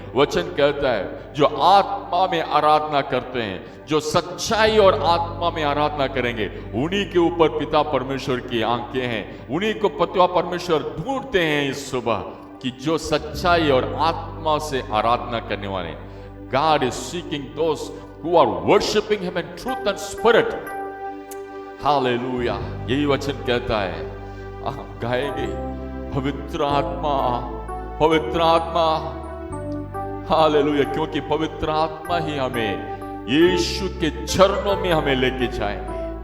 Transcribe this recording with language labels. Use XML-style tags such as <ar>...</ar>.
<hi>वचन कहता है जो आत्मा में आराधना करते हैं, जो सच्चाई और आत्मा में आराधना करेंगे, उन्हीं के ऊपर पिता परमेश्वर की आंखें हैं, उन्हीं को पिता परमेश्वर ढूंढते हैं इस सुबह कि जो सच्चाई और आत्मा से आराधना करने वाले।</hi> <en>God is seeking those who are worshiping Him in truth and spirit.</en> <hi>Hallelujah, यही वचन कहता है। हम गाएंगे पवित्र आत्मा, पवित्र आत्मा, हालेलुया, क्योंकि पवित्र आत्मा ही हमें यीशु के चरणों में हमें लेके जाएंगे।</hi>